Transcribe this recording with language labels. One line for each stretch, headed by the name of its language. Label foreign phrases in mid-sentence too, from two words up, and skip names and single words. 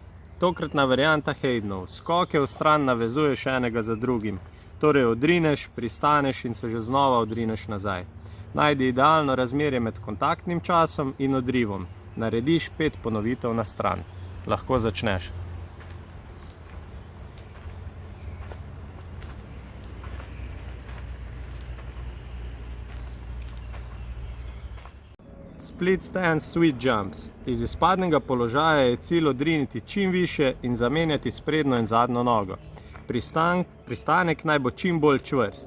Slovenian: Tokratna varianta Haydenov. Skoke v stran navezuješ enega za drugim. Torej odrineš, pristaneš in se že znova odrineš nazaj. Najdi idealno razmerje med kontaktnim časom in odrivom. Narediš 5 ponovitev na stran. Lahko začneš.
English: Split stance sweet jumps.
Slovenian: Iz izpadnega položaja je cilj odriniti čim više in zamenjati sprednjo in zadnjo nogo. Pristanek naj bo čim bolj čvrst.